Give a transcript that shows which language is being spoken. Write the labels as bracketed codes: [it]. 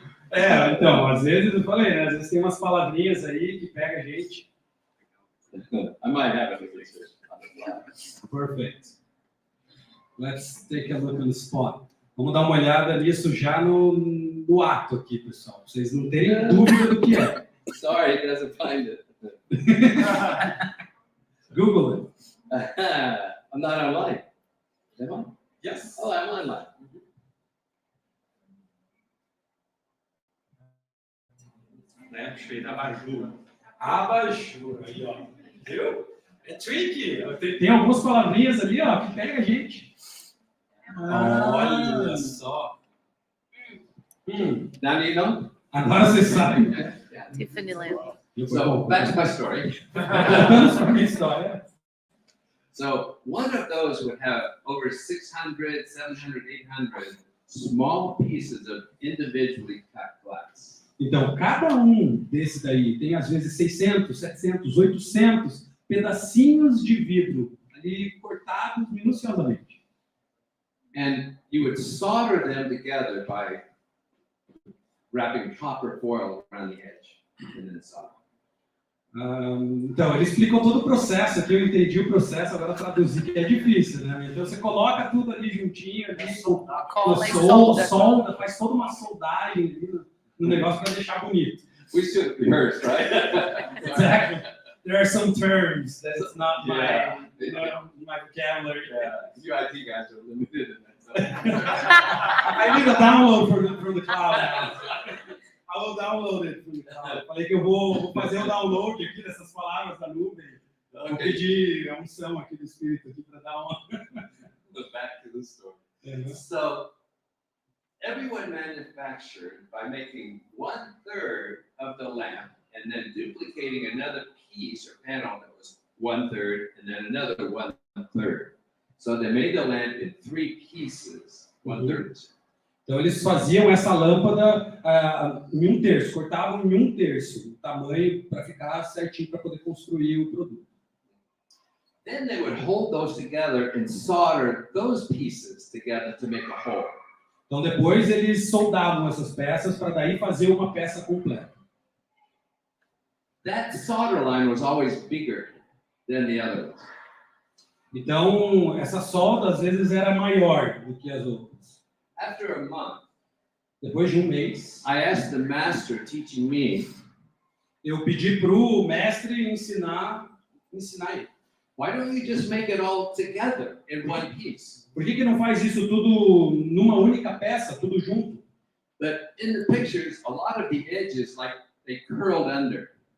[pt] Então, às vezes eu falei, né? Às vezes tem umas palavrinhas aí que pega a gente. [en] I might have it with this. Perfect. Let's take a look on the spot. [pt] Vamos dar uma olhada nisso já no ato aqui, pessoal. Pra vocês não terem dúvida do que é. [en] Sorry, it doesn't find it. Google it. I'm not online. Am I? Yes. Oh, I'm online. [pt] Lampshade, abajur. Abajur, aí, ó. Viu? É tricky. Tem algumas palavrinhas ali, ó, que pega a gente. Olha só. [en] Now you know? [pt] Agora você sabe. [en] Tiffany Lamp. So back to my story. [pt] Voltando para a minha história. [en] So one of those would have over 600, 700, 800 small pieces of individually cut glass. [pt] Então, cada desses daí tem, às vezes, 600, 700, 800 pedacinhos de vidro ali cortados minuciosamente. [en] And you would solder them together by wrapping copper foil around the edge and then solder. [pt] Então, eles explicam todo o processo aqui, eu entendi o processo, agora traduzir que é difícil, né? Então, você coloca tudo ali juntinho, ali, Cola e solda. solda, faz toda uma soldagem ali no negócio para deixar bonito. [en] We should have rehearsed, right? Exactly. There are some terms that it's not Yeah. my vocabulary. Yeah, you IT guys are limited in that. So. I need a download from the cloud now. I will download it from the [pt] Eu falei que eu vou fazer o download aqui dessas palavras da nuvem. Vou pedir a unção aqui do Espírito aqui para dar uma... [en] But back to the story. So, everyone manufactured by making 1/3 of the lamp and then duplicating another piece or panel that was 1/3 and then another 1/3. So they made the lamp in 3 pieces, 1/3. [pt] Então eles faziam essa lâmpada em 1/3, cortavam em 1/3 o tamanho para ficar certinho para poder construir o produto. [en] Then they would hold those together and solder those pieces together to make a whole. [pt] Então depois eles soldavam essas peças para daí fazer uma peça completa. [en] That solder line was always bigger than the other ones. [pt] Então essa solda às vezes era maior do que as outras. [en] After a month, [pt] Depois de um mês, [en] I asked the master teaching me, [pt] eu pedi para o mestre ensinar ele. [en] why don't you just make it all together in one piece? [pt] Por que não faz isso tudo numa única peça, tudo junto? [en] But in the pictures, a lot of the edges, like they curled under.